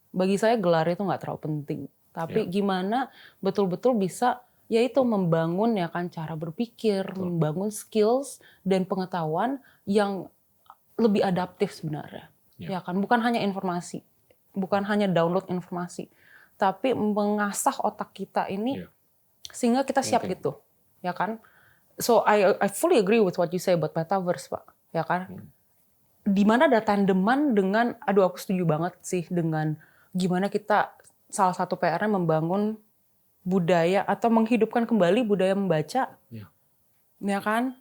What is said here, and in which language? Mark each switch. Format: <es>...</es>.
<id>Bagi saya gelar itu nggak terlalu penting, tapi gimana betul-betul bisa yaitu membangun ya kan cara berpikir, membangun skills dan pengetahuan yang lebih adaptif sebenarnya, ya kan, bukan hanya informasi, bukan hanya download informasi, tapi mengasah otak kita ini sehingga kita siap gitu, ya kan.</id> <en>So I fully agree with what you say about metaverse, Pak,</en> <id>ya kan. Di mana ada tandeman dengan, aku setuju banget sih dengan gimana kita salah satu PR-nya membangun budaya atau menghidupkan kembali budaya membaca, ya kan.</id>